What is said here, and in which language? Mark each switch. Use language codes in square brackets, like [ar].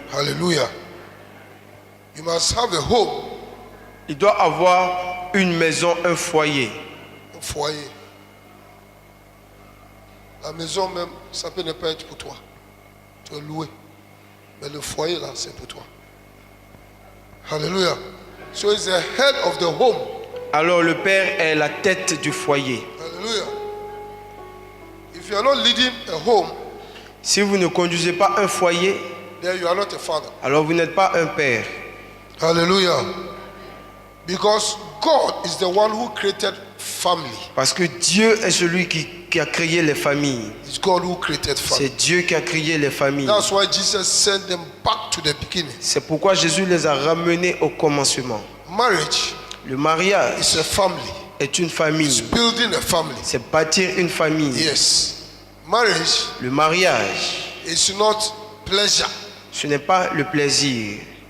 [en] Hallelujah. You must have a home, [fr] Il doit avoir une maison, un foyer. un foyer. La maison même, ça peut ne pas être pour toi. Tu es loué. Mais le foyer là, c'est pour toi. [en] Hallelujah. So it's the head of the home. [fr] Alors le père est la tête du foyer. [en] Hallelujah. If you are not leading a home, [fr] Si vous ne conduisez pas un foyer, [en] then you are not a father. [fr] alors vous n'êtes pas un père. [en] Hallelujah. Because God is the one who created family. [fr] Parce que Dieu est celui qui a créé les familles. [en] It's God who created family. [fr] C'est Dieu qui a créé les familles. [en] That's why Jesus sent them back to the beginning. [fr] C'est pourquoi Jésus les a ramenés au commencement. [en] Marriage [fr] Le mariage [en] is a family. [fr] est une [en] It's [fr] famille. [en] building a family. [fr] C'est bâtir une famille. [en] Yes. Marriage [fr] Le mariage, [en] is not pleasure. [fr] ce n'est pas le plaisir.